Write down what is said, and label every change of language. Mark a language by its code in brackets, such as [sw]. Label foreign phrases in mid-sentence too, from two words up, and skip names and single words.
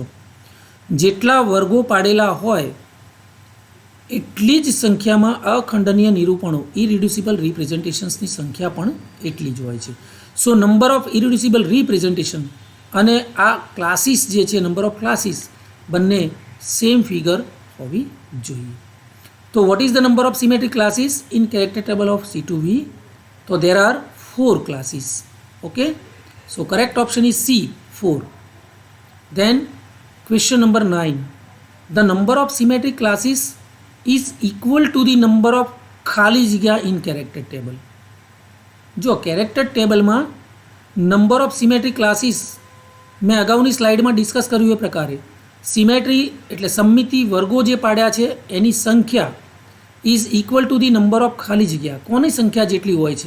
[gu] જેટલા વર્ગો પાડેલા હોય એટલી જ સંખ્યામાં અખંડનીય નિરૂપણો [en] irreducible representations [gu] સંખ્યા પણ એટલી જ હોય છે. [en] so number of irreducible representation અને આ ક્લાસીસ જે છે, number of classes, બંને same figure [gu] હોવી જોઈએ. [en] તો what is the number of symmetric classes in character table of C2V? તો there are 4 classes. Okay, so correct option is C, 4. Then question number 9. The number of symmetric classes is equal to the number of [gu] ખાલી જગ્યા [en] in character table. [gu] જો કેરેક્ટર ટેબલમાં [en] number of symmetry classes [gu] મેં અગાઉની સ્લાઇડમાં ડિસ્કસ કર્યું એ પ્રકારે સિમેટ્રી એટલે સમમિતિ વર્ગો જે પાડ્યા છે એની સંખ્યા [en] is equal to the number of [gu] ખાલી જગ્યા. કોની સંખ્યા જેટલી હોય છે?